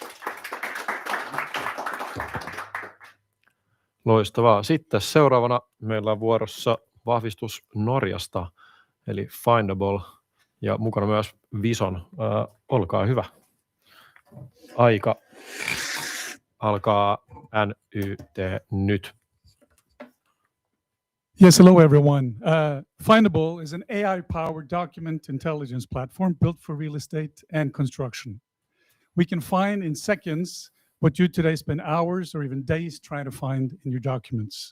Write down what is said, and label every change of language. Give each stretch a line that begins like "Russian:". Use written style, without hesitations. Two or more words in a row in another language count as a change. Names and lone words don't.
Finnish: Loistavaa. Sitten seuraavana meillä on vuorossa vahvistus Norjasta, eli Findable, ja mukana myös Vison. Olkaa hyvä. Aika alkaa NYT nyt.
English: Yes, hello everyone. Findable is an AI-powered document intelligence platform built for real estate and construction. We can find in seconds what you today spend hours or even days trying to find in your documents.